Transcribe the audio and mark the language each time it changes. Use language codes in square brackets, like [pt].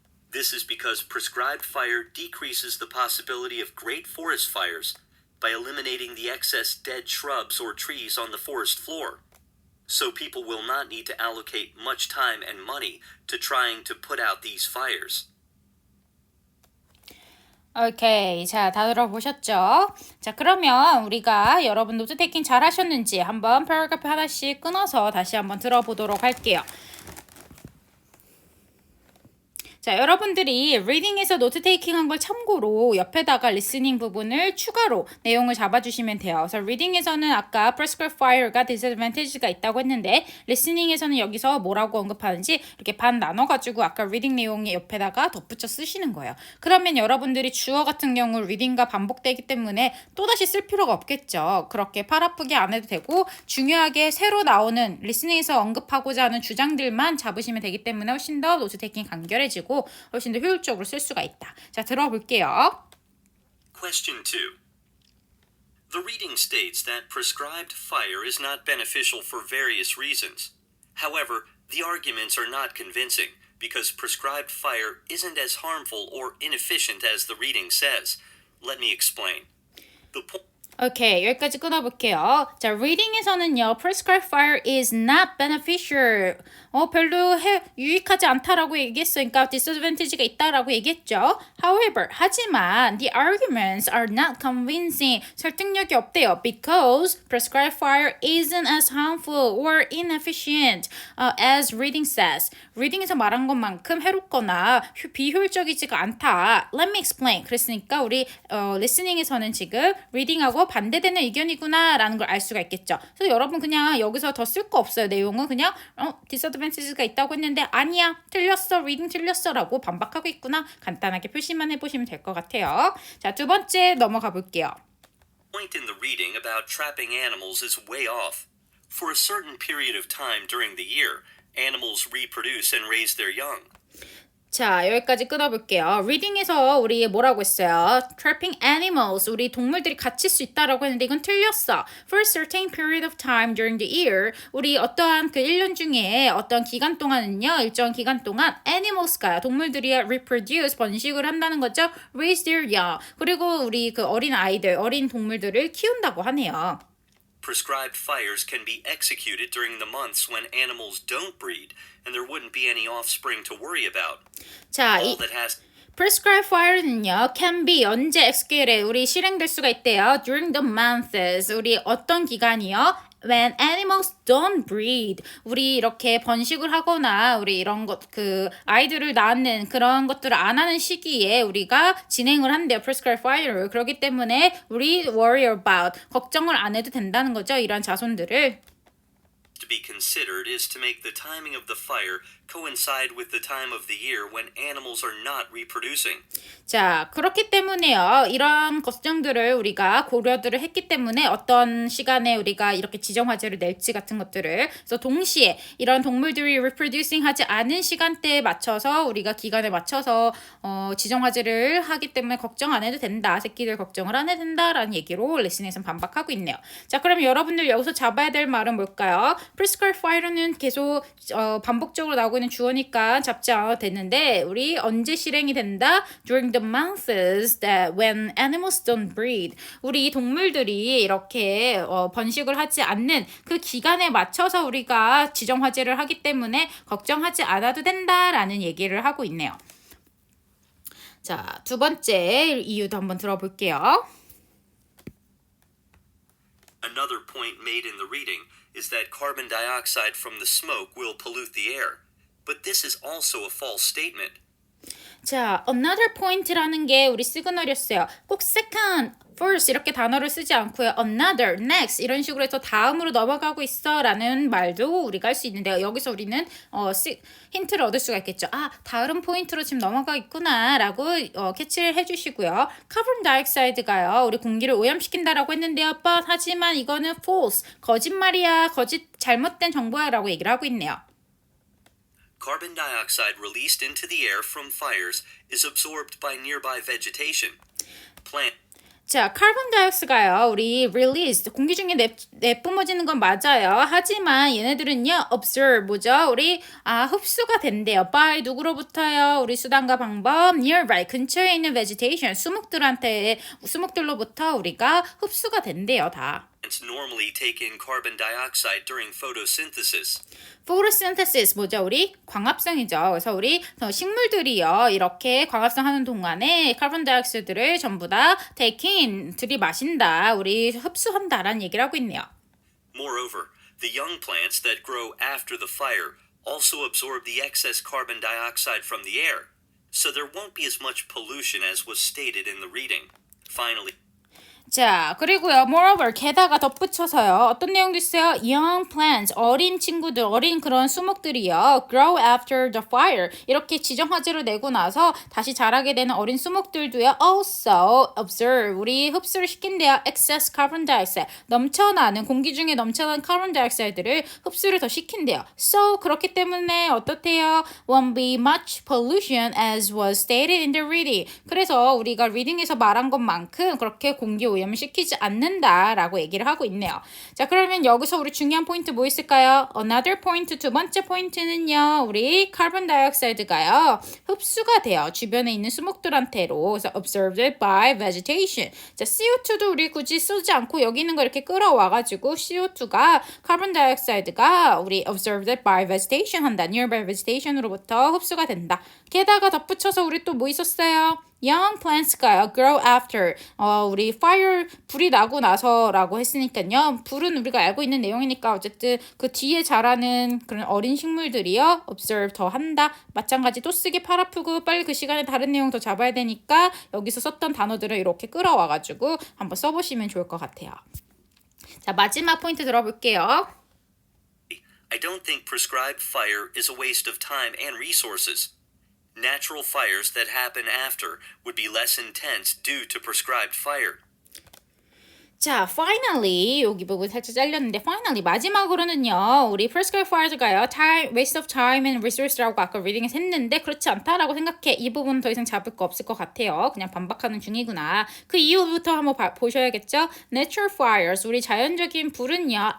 [en] This is because prescribed fire decreases the possibility of great forest fires by eliminating the excess dead shrubs or trees on the forest floor. So people will not need to allocate much time and money to trying to put out these fires. [ko] 오케이. 자, 다 들어보셨죠? 자, 그러면 우리가 여러분 노트 테이킹 잘 하셨는지 한번 패러그래프 하나씩 끊어서 다시 한번 들어보도록 할게요. 자, 여러분들이 리딩에서 노트 테이킹한 걸 참고로 옆에다가 리스닝 부분을 추가로 내용을 잡아주시면 돼요. 그래서 리딩에서는 아까 prescribed fire가 disadvantage가 있다고 했는데 리스닝에서는 여기서 뭐라고 언급하는지 이렇게 반 나눠가지고 아까 리딩 내용에 옆에다가 덧붙여 쓰시는 거예요. 그러면 여러분들이 주어 같은 경우 리딩과 반복되기 때문에 또다시 쓸 필요가 없겠죠. 그렇게 팔 아프게 안 해도 되고 중요하게 새로 나오는 리스닝에서 언급하고자 하는 주장들만 잡으시면 되기 때문에 훨씬 더 노트 테이킹 간결해지고 훨씬 더 효율적으로 쓸 수가 있다. 자, 들어볼게요. [en] Question 2. The reading states that prescribed fire is not beneficial for various reasons. However, the arguments are not convincing because prescribed fire isn't as harmful or inefficient as the reading says. Let me explain. [ko] 오케이, 여기까지 끊어볼게요. [en] 자, reading에서는요, prescribed fire is not beneficial. [ko] 별로 유익하지 않다라고 얘기했으니까 disadvantage가 있다라고 얘기했죠. [en] However, [ko] 하지만 [en] the arguments are not convincing. [ko] 설득력이 없대요. [en] Because prescribed fire isn't as harmful or inefficient as reading says. [ko] reading에서 말한 것만큼 해롭거나 비효율적이지가 않다. [en] Let me explain. [ko] 그랬으니까 우리 listening에서는 지금 reading하고 반대되는 의견이구나 라는 걸 알 수가 있겠죠. 그래서 여러분 그냥 여기서 더 쓸 거 없어요. 내용은 그냥 disadvantage가 있다고 했는데 아니야 틀렸어 reading 틀렸어 라고 반박하고 있구나 간단하게 표시만 해보시면 될 것 같아요. 자, 두 번째 넘어가 볼게요. [en] Point in the reading about trapping animals is way off. For a certain period of time during the year, animals reproduce and raise their young. [ko] 자, 여기까지 끊어볼게요. 리딩에서 우리 뭐라고 했어요? [en] Trapping animals. [ko] 우리 동물들이 갇힐 수 있다라고 했는데 이건 틀렸어. [en] For a certain period of time during the year. [ko] 우리 어떠한 그 1년 중에 어떤 기간 동안은요. 일정 기간 동안 animals가요. 동물들이 reproduce, 번식을 한다는 거죠. [en] Raise their young. [ko] 그리고 우리 그 어린 아이들, 어린 동물들을 키운다고 하네요. [en] Prescribed fires can be executed during the months when animals don't breed and there wouldn't be any offspring to worry about. [ko] 자, [en] All that has [ko] prescribed fire는요, [en] can be [ko] 언제 executed 우리 실행될 수가 있대요. [en] During the months [ko] 우리 어떤 기간이요? [en] When animals don't breed [ko] 우리 이렇게 번식을 하거나 우리 이런 것 그 아이들을 낳는 그런 것들을 안 하는 시기에 우리가 진행을 한대요. prescribed fire를. 그렇기 때문에 우리 worry about 걱정을 안 해도 된다는 거죠. 이런 자손들을. [en] to be considered is to make the timing of the fire coincide with the time of the year when animals are not reproducing. [ko] 자, 그렇기 때문에요. 이런 걱정들을 우리가 고려들을 했기 때문에 어떤 시간에 우리가 이렇게 지정화제를 낼지 같은 것들을 그래서 동시에 이런 동물들이 reproducing 하지 않은 시간대에 맞춰서 우리가 기간에 맞춰서 지정화제를 하기 때문에 걱정 안 해도 된다. 새끼들 걱정을 안 해도 된다라는 얘기로 레슨에서는 반박하고 있네요. 자, 그럼 여러분들 여기서 잡아야 될 말은 뭘까요? prescribed fire는 계속 반복적으로 나오고 있는 주어니까 잡지 않아도 되는데 우리 언제 실행이 된다? [en] During the months that when animals don't breed. [ko] 우리 이 동물들이 이렇게 번식을 하지 않는 그 기간에 맞춰서 우리가 지정화제를 하기 때문에 걱정하지 않아도 된다라는 얘기를 하고 있네요. 자, 두 번째 이유도 한번 들어볼게요. [en] Another point made in the reading is that carbon dioxide from the smoke will pollute the air. But this is also a false statement. [ko] 자, another point라는 게 우리 시그널이었어요. 꼭 second, first 이렇게 단어를 쓰지 않고요. another, next 이런 식으로 해서 다음으로 넘어가고 있어 라는 말도 우리가 할 수 있는데요. 여기서 우리는 힌트를 얻을 수가 있겠죠. 아, 다른 포인트로 지금 넘어가 있구나 라고 캐치를 해주시고요. 카본 다이옥사이드가요. 우리 공기를 오염시킨다라고 했는데요. but 하지만 이거는 false, 거짓말이야, 잘못된 정보야 라고 얘기를 하고 있네요. [en] Carbon dioxide released into the air from fires is absorbed by nearby vegetation. Plant [ko] 자, 카본 다이옥사이드가요. 우리 released 공기 중에 내뿜어지는 건 맞아요. 하지만 얘네들은요. observe 뭐죠? 우리 흡수가 된대요. by 누구로부터요? 우리 수단과 방법 nearby 근처에 있는 vegetation 수목들로부터 우리가 흡수가 된대요. 다. [en] plants normally take in carbon dioxide during photosynthesis. [ko] photosynthesis 뭐죠? 우리 광합성이죠. 그래서 우리 식물들이요. 이렇게 광합성 하는 동안에 카본 다이옥사이드를 전부 다 take in 들이마신다. 우리 흡수한다라는 얘기를 하고 있네요. [en] Moreover, the young plants that grow after the fire also absorb the excess carbon dioxide from the air, so there won't be as much pollution as was stated in the reading. Finally, [ko] 자, 그리고요, moreover, 게다가 덧붙여서요, 어떤 내용도 있어요? Young plants, 어린 친구들, 어린 그런 수목들이요, [en] grow after the fire. [ko] 이렇게 지정화제로 내고 나서 다시 자라게 되는 어린 수목들도요, also observe. 우리 흡수를 시킨대요. excess carbon dioxide. 넘쳐나는, 공기 중에 넘쳐나는 카본 다이옥사이드를 흡수를 더 시킨대요. So, 그렇기 때문에 어떻대요? [en] Won't be much pollution as was stated in the reading. [ko] 그래서 우리가 리딩에서 말한 것만큼 그렇게 공기 오염시키지 않는다라고 얘기를 하고 있네요. 자, 그러면 여기서 우리 중요한 포인트 뭐 있을까요? Another point, 두 번째 포인트는요. 우리 카본 다이옥사이드가요. 흡수가 돼요. 주변에 있는 수목들한테로. 그래서 [en] observed by vegetation. [ko] 자, CO2도 우리 굳이 쓰지 않고 여기 있는 거 이렇게 끌어와가지고 CO2가 카본 다이옥사이드가 우리 observed by vegetation 한다. nearby vegetation으로부터 흡수가 된다. 게다가 덧붙여서 우리 또 뭐 있었어요? [en] Young plants가요. grow after. [ko] 우리 fire 불이 나고 나서라고 했으니까요. 불은 우리가 알고 있는 내용이니까 어쨌든 그 뒤에 자라는 그런 어린 식물들이요. observe 더 한다. 마찬가지 또 쓰기 팔 아프고 빨리 그 시간에 다른 내용 더 잡아야 되니까 여기서 썼던 단어들을 이렇게 끌어와가지고 한번 써보시면 좋을 것 같아요. 자, 마지막 포인트 들어볼게요. [en] I don't think prescribed fire is a waste of time and resources. Natural fires that happen after would be less intense due to prescribed fire. [ko] 자, finally 여기 부분 살짝 잘렸는데 finally 마지막으로는요. 우리 prescribed fires가요. time, [en] waste of time and resource [ko] 라고 아까 리딩에서 했는데 그렇지 않다라고 생각해. 이 부분은 더 이상 잡을 거 없을 것 같아요. 그냥 반박하는 중이구나. 그 이후부터 한번 보셔야겠죠. [en] Natural fires, [ko] 우리 자연적인 불은요.